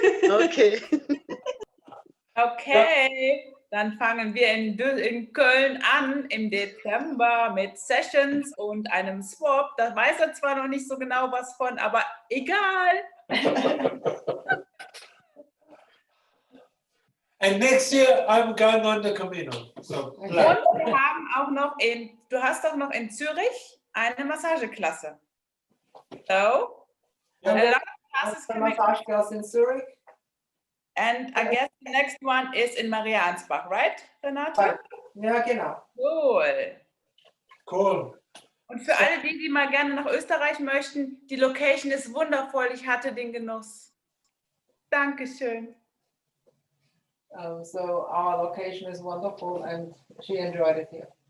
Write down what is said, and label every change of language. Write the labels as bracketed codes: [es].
[de] Okay. Okay, dann fangen wir in Köln an im Dezember mit Sessions und einem Swap. Da weiß er zwar noch nicht so genau was von, aber egal. [en] And next year I'm going on the Camino. So [de] Und wir haben auch noch du hast doch noch in Zürich eine Massageklasse. [en] So, a lot of classes The coming. massage class in Zurich. And I guess the next one is in Mariansbach, right, Renate? [de] Ja, genau. [en] Cool. cool. [de] Und für alle die mal gerne nach Österreich möchten, die Location ist wundervoll. Ich hatte den Genuss. Dankeschön. [en] So our location is wonderful and she enjoyed it here.